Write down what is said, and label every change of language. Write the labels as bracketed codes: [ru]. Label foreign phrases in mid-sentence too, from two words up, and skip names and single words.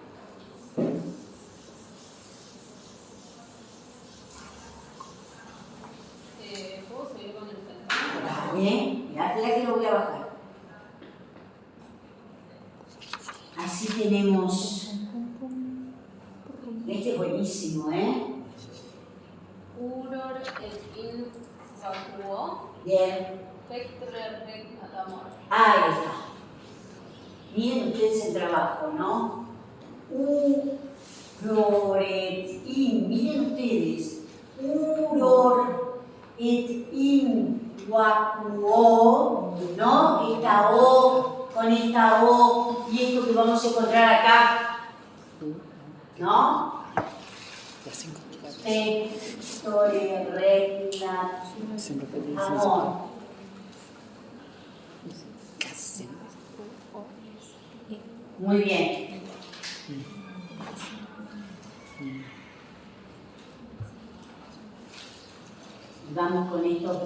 [es] ¿Puedo seguir con el pensamiento? Bien, mirá que lo voy a bajar. Así tenemos. Este es buenísimo, ¿eh? [la] Uror et in vacuo, [es] Bien. [la] pectre regna amor. [es] Ahí está. Miren ustedes el trabajo, ¿no? [la] Uror et in. [es] Miren ustedes. [la] Uror et in vacuo, [es] ¿no? Esta O con esta O y esto que vamos a encontrar acá, ¿no? [la] Pectore regna amor. [es] Muy bien. Vamos con esto.